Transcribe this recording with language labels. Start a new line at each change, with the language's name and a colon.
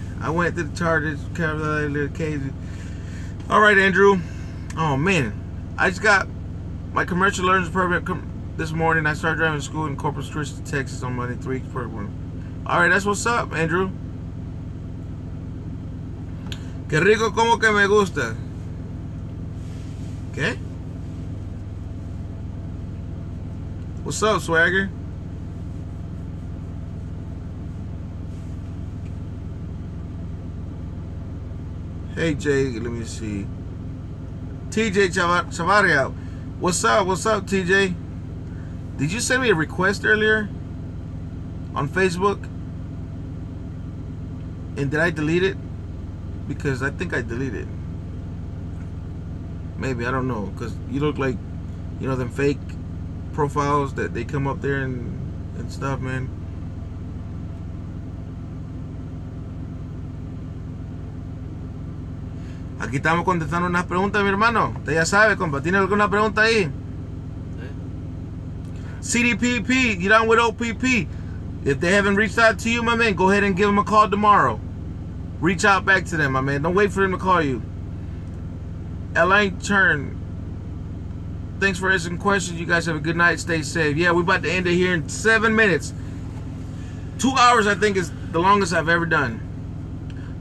English: I went to the Chargers, Carolina, little Cajun. All right, Andrew. Oh, man. I just got my commercial learner's permit this morning. I started driving to school in Corpus Christi, Texas on Monday, 3 weeks per one. All right, that's what's up, Andrew.
Spanish: Qué rico como que me gusta.
English: Okay. What's up, Swagger? Hey, Jay, let me see. TJ Chavaria. What's up? What's up, TJ? Did you send me a request earlier on Facebook? And did I delete it? Because I think I deleted it. Maybe, I don't know. Because you look like, you know, them fake profiles that they come up there and stuff, man.
Spanish: Aquí estamos contestando unas preguntas, mi hermano. Usted ya sabe, compa. ¿Tiene alguna pregunta ahí?
English: CDPP, you down with OPP? If they haven't reached out to you, my man, go ahead and give them a call tomorrow. Reach out back to them, my man. Don't wait for them to call you. Elaine Churn, thanks for answering questions. You guys have a good night. Stay safe. Yeah, we're about to end it here in 7 minutes. 2 hours, I think, is the longest I've ever done.